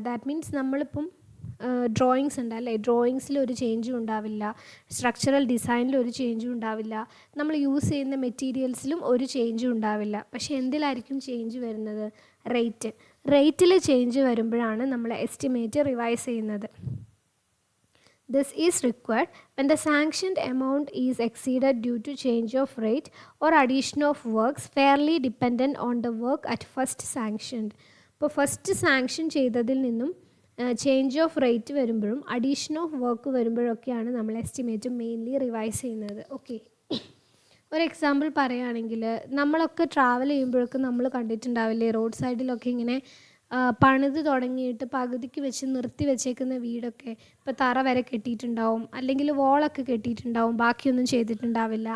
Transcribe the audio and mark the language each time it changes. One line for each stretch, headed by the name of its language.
English: that means
Malayalam: നമ്മളിപ്പം drawings ഉണ്ടല്ലേ, ഡ്രോയിങ്സിൽ ഒരു ചേഞ്ചും ഉണ്ടാവില്ല, സ്ട്രക്ചറൽ ഡിസൈനിൽ ഒരു ചേഞ്ചും ഉണ്ടാവില്ല, നമ്മൾ യൂസ് ചെയ്യുന്ന മെറ്റീരിയൽസിലും ഒരു ചേഞ്ചും ഉണ്ടാവില്ല. പക്ഷേ എന്തിലായിരിക്കും ചേഞ്ച് വരുന്നത്? റേറ്റിൽ ചേഞ്ച് വരുമ്പോഴാണ് നമ്മൾ എസ്റ്റിമേറ്റ് റിവൈസ് ചെയ്യുന്നത്.
English: This is required when the sanctioned amount is exceeded due to change of rate or addition of works fairly dependent on the work at first sanctioned.
Malayalam: ഇപ്പോൾ ഫസ്റ്റ് സാങ്ഷൻ ചെയ്തതിൽ നിന്നും change of rate വരുമ്പോഴും addition of work വരുമ്പോഴൊക്കെയാണ് നമ്മൾ estimate mainly revise ചെയ്യുന്നത്. Okay, ഒരു example പറയുകയാണെങ്കിൽ നമ്മളൊക്കെ travel ചെയ്യുമ്പോഴൊക്കെ നമ്മൾ കണ്ടിട്ടുണ്ടാവില്ലേ, റോഡ് സൈഡിലൊക്കെ ഇങ്ങനെ പണിത് തുടങ്ങിയിട്ട് പകുതിക്ക് വെച്ച് നിർത്തി വെച്ചേക്കുന്ന വീടൊക്കെ ഇപ്പോൾ തറ വരെ കെട്ടിയിട്ടുണ്ടാവും, അല്ലെങ്കിൽ വോളൊക്കെ കെട്ടിയിട്ടുണ്ടാവും, ബാക്കിയൊന്നും ചെയ്തിട്ടുണ്ടാവില്ല.